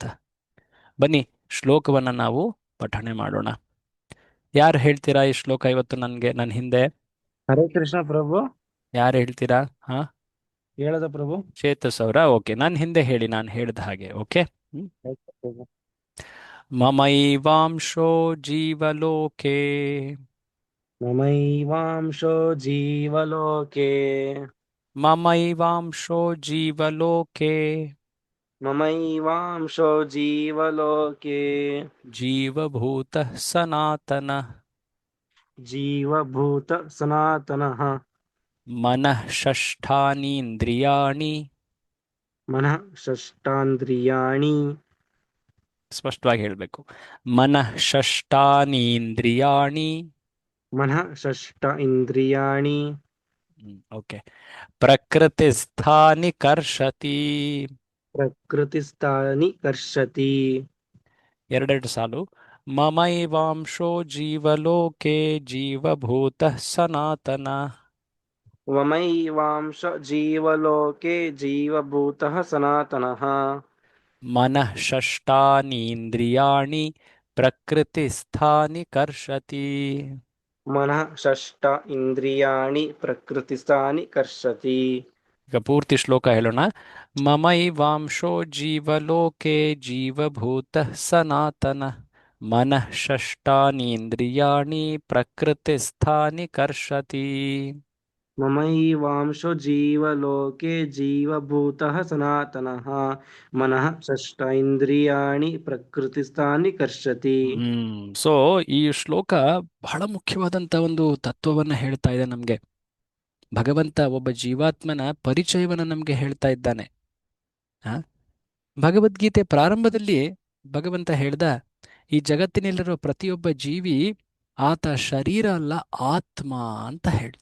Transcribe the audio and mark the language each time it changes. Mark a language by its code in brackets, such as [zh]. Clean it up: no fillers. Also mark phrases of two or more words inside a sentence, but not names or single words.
[kn] ಬನ್ನಿ ಶ್ಲೋಕವನ್ನ ನಾವು ಪಠಣೆ ಮಾಡೋಣ. ಯಾರು ಹೇಳ್ತೀರಾ ಈ ಶ್ಲೋಕ ಇವತ್ತು ನನ್ನ ಹಿಂದೆ? ಹರೇ ಕೃಷ್ಣ ಪ್ರಭು. ಯಾರು ಹೇಳ್ತೀರಾ? ಹಾ, ಹೇಳದ ಪ್ರಭು. ಚೇತಸ್ ಅವರ? ಓಕೆ, ನನ್ನ ಹಿಂದೆ ಹೇಳಿ, ನಾನು ಹೇಳ್ದ ಹಾಗೆ. ಓಕೆ. ಆಯ್ತು ಪ್ರಭು. [sa] ಮಮೈವಾಂಶೋ ಜೀವಲೋಕೆ ಮಮೈವಾಂಶೋ ಜೀವಲೋಕೆ. ಮಮೈವಾಂಶೋ ಜೀವಲೋಕೆ ಮಮೈವಾಂಶೋ ಜೀವಲೋಕೆ. ಜೀವಭೂತಃ ಸನಾತನ ಜೀವಭೂತ ಸನಾತನಃ. ಮನಃ ಷಷ್ಠಾನೀಂದ್ರಿಯಾಣಿ. ಮನಃ ಷಷ್ಠಾಂದ್ರಿಯಾಣಿ. [kn] ಸ್ಪಷ್ಟವಾಗಿ ಹೇಳಬೇಕು. [sa] ಮನಃ ಷಷ್ಠಾನೀಂದ್ರಿಯಾಣಿ. ಮನಃ ಷಷ್ಠ ಇಂದ್ರಿಯಾಣಿ. ಓಕೆ. ಪ್ರಕೃತಿಸ್ಥಾನಿ ಕರ್ಷತಿ. ಪ್ರಕೃತಿಸ್ಥಾನಿ ಕರ್ಷತಿ. [kn] ಎರಡೆರಡು ಸಾಲು. [sa] ಮಮೈವಾಂಶೋ ಜೀವಲೋಕೆ ಜೀವಭೂತಃ ಸನಾತನ. ಮಮೈವಾಂಶ ಜೀವಲೋಕೆ ಜೀವಭೂತಃ ಸನಾತನಃ. ಮನಃ ಷಷ್ಠಾನೀಂದ್ರಿಯಾಣಿ ಪ್ರಕೃತಿಸ್ಥಾನಿ ಕರ್ಷತಿ. ಮನಃ ಷಷ್ಠ ಇಂದ್ರಿಯಾಣಿ ಪ್ರಕೃತಿಸ್ಥಾನಿ ಕರ್ಷತಿ. [kn] ಈಗ ಪೂರ್ತಿ ಶ್ಲೋಕ ಹೇಳೋಣ. [sa] ಮಮೈವಾಂಶೋ ಜೀವಲೋಕೆ ಜೀವಭೂತಃ ಸನಾತನ ಮನಃ ಷಷ್ಠಾನೀಂದ್ರಿಯಾಣಿ ಪ್ರಕೃತಿಸ್ಥಾನಿ ಕರ್ಷತಿ. ಮಮೈವಾಂಶೋ ಜೀವಲೋಕೆ ಜೀವಭೂತಃ ಸನಾತನಃ ಮನಃ ಷಷ್ಠ ಇಂದ್ರಿಯಾಣಿ ಪ್ರಕೃತಿಸ್ಥಾನಿ ಕರ್ಷತಿ. [kn] ಸೊ ಈ ಶ್ಲೋಕ ಬಹಳ ಮುಖ್ಯವಾದಂತ ಒಂದು ತತ್ವವನ್ನ ಹೇಳ್ತಾ ಇದೆ ನಮ್ಗೆ. ಭಗವಂತ ಒಬ್ಬ ಜೀವಾತ್ಮನ ಪರಿಚಯವನ್ನ ನಮ್ಗೆ ಹೇಳ್ತಾ ಇದ್ದಾನೆ. ಆ? ಭಗವದ್ಗೀತೆ ಪ್ರಾರಂಭದಲ್ಲಿ ಭಗವಂತ ಹೇಳ್ದ, ಈ ಜಗತ್ತಿನಲ್ಲಿರೋ ಪ್ರತಿಯೊಬ್ಬ ಜೀವಿ ಆತ ಶರೀರ ಅಲ್ಲ, ಆತ್ಮ ಅಂತ ಹೇಳ್ದ.